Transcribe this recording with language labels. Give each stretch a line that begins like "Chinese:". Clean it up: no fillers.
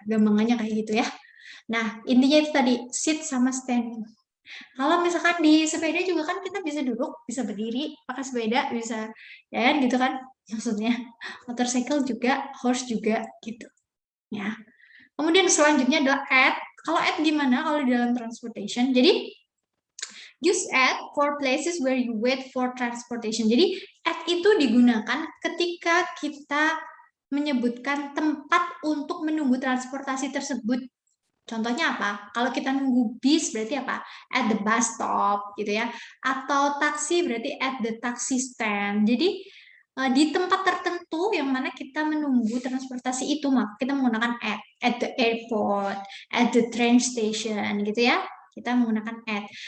Indonesian: Gampangannya kayak gitu ya. Nah, intinya itu tadi, sit sama stand. Kalau misalkan di sepeda juga kan kita bisa duduk, bisa berdiri, pakai sepeda, bisa ya kan gitu kan maksudnya. Motorcycle juga, horse juga gitu. Ya. Kemudian selanjutnya adalah at. Kalau at gimana kalau di dalam transportation?
English: Jadi use at for places where you wait for transportation.
Indonesian: Jadi at itu digunakan ketika kita menyebutkan tempat untuk menunggu transportasi tersebut. Contohnya apa? Kalau kita nunggu bis berarti apa?
English: At the bus stop
Indonesian: gitu ya. Atau taksi berarti
English: at the taxi stand.
Indonesian: Jadi di tempat tertentu yang mana kita menunggu transportasi itu, maka kita menggunakan
English: at the airport, at the train station
Indonesian: gitu ya. Kita menggunakan at.